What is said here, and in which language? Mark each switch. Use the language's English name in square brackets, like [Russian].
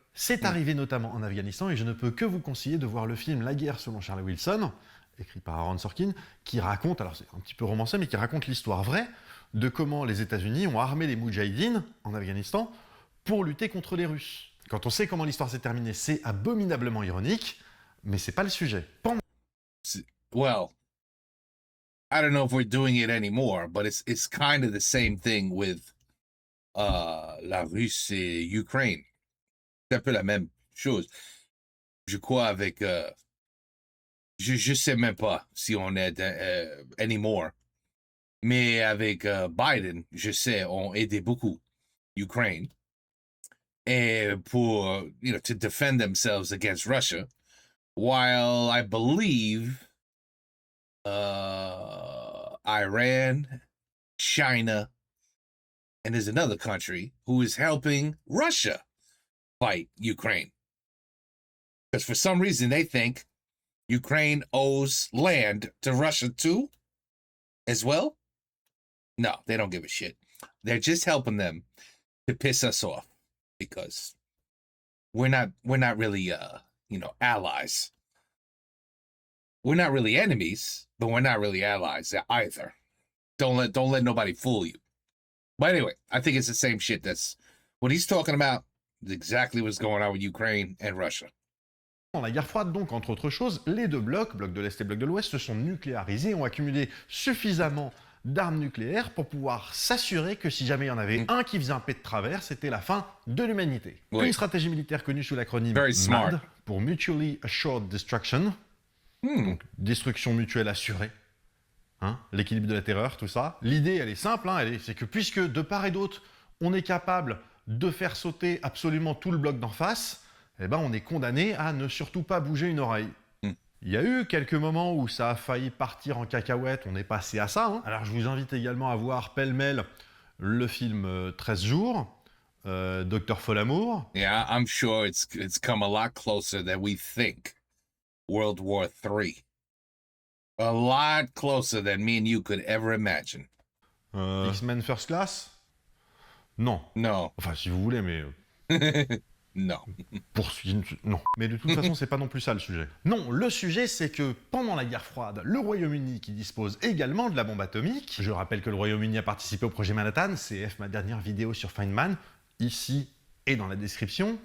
[French] C'est arrivé notamment en Afghanistan, et je ne peux que vous conseiller de voir le film La guerre selon Charles Wilson, écrit par Aaron Sorkin, qui raconte, alors c'est un petit peu romancé, mais qui raconte l'histoire vraie de comment les États-Unis ont armé les Moudjahidines en Afghanistan pour lutter contre les Russes. Quand on sait comment l'histoire s'est terminée, c'est abominablement ironique, mais c'est pas le sujet. [English] Well, I don't know if we're doing it anymore, but it's kind of the same thing with [French] la Russie et Ukraine. C'est un peu la même chose. Je crois avec... je sais même pas si on est anymore. Mais avec Biden, je sais, on aidé beaucoup Ukraine. Et pour, [English] to defend themselves against Russia. While I believe Iran, China, and there's another country who is helping Russia fight Ukraine. Because for some reason they think Ukraine owes land to Russia too, as well. No, they don't give a shit. They're just helping them to piss us off because we're not really allies. We're not really enemies, but we're not really allies either. Don't let nobody fool you. But anyway, I think it's the same shit. That's what he's talking about. Exactly what's going on with Ukraine and Russia. [French] Dans la guerre froide, donc, entre autres choses, les deux blocs, bloc de l'Est et bloc de l'Ouest, se sont nucléarisés et ont accumulé suffisamment d'armes nucléaires pour pouvoir s'assurer que si jamais il y en avait un qui faisait un pet de travers, c'était la fin de l'humanité. Oui. Une stratégie militaire connue sous l'acronyme MAD, pour Mutually Assured Destruction, donc destruction mutuelle assurée, hein, l'équilibre de la terreur, tout ça. L'idée, elle est simple, hein, c'est que puisque de part et d'autre, on est capable de faire sauter absolument tout le bloc d'en face, eh ben on est condamné à ne surtout pas bouger une oreille. Il y a eu quelques moments où ça a failli partir en cacahuète, on est passé à ça. Hein. Alors je vous invite également à voir pêle-mêle le film 13 jours, Docteur Folamour. [English] Yeah, I'm sure it's come a lot closer than we think. World War III. A lot closer than me and you could ever imagine. [French] X-Men First Class ? Non. [English] No. [French] Enfin, si vous voulez, mais... Non. Non. Mais de toute façon, c'est pas non plus ça le sujet. Non, le sujet, c'est que pendant la guerre froide, le Royaume-Uni, qui dispose également de la bombe atomique, je rappelle que le Royaume-Uni a participé au projet Manhattan, CF ma dernière vidéo sur Feynman, ici et dans la description.